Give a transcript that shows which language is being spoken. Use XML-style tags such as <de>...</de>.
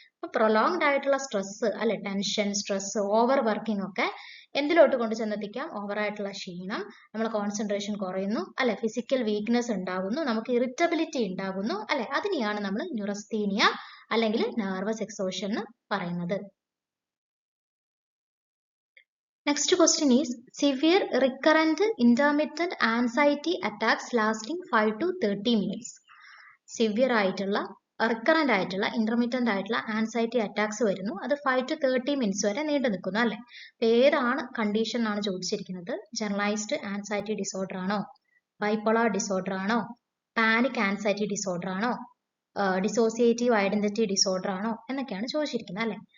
<ml>അപ്പൊ പ്രൊലോങ്ഡ് ആയിട്ടുള്ള സ്ട്രെസ് അല്ലെ, ടെൻഷൻ, സ്ട്രെസ്, ഓവർ വർക്കിംഗ് ഒക്കെ എന്തിലോട്ട് കൊണ്ട് ചെന്നെത്തിക്കാം? ഓവർ ആയിട്ടുള്ള ക്ഷീണം, നമ്മളെ കോൺസെൻട്രേഷൻ കുറയുന്നു അല്ലെ, ഫിസിക്കൽ വീക്ക്നെസ് ഉണ്ടാകുന്നു, നമുക്ക് ഇറിറ്റബിലിറ്റി ഉണ്ടാകുന്നു അല്ലെ. അതിനെയാണ് നമ്മൾ ന്യൂറസ്തീനിയ അല്ലെങ്കിൽ നെർവസ് എക്സോഷൻ എന്ന് പറയുന്നത്.</ml> <en>Next question is severe recurrent intermittent anxiety attacks lasting 5 to 30 minutes.</en> <ml>Severe ആയിട്ടുള്ള റിക്കറന്റ് ആയിട്ടുള്ള ഇന്റർമീഡിയന്റ് ആയിട്ടുള്ള ആൻസൈറ്റി അറ്റാക്സ് വരുന്നു, അത്</ml> <en>5 to 30 minutes</en> <ml>വരെ നീണ്ടു നിൽക്കുന്നു അല്ലെ. ഏതാണ് കണ്ടീഷൻ ആണ് ചോദിച്ചിരിക്കുന്നത്? ജനറലൈസ്ഡ് ആൻസൈറ്റി ഡിസോർഡർ ആണോ, ബൈപോളാർ ഡിസോർഡർ ആണോ, പാനിക് ആൻസൈറ്റി ഡിസോർഡർ ആണോ, ഡിസോസിയേറ്റീവ് ഐഡന്റിറ്റി ഡിസോർഡർ ആണോ എന്നൊക്കെയാണ് ചോദിച്ചിരിക്കുന്നത് അല്ലെ.</ml>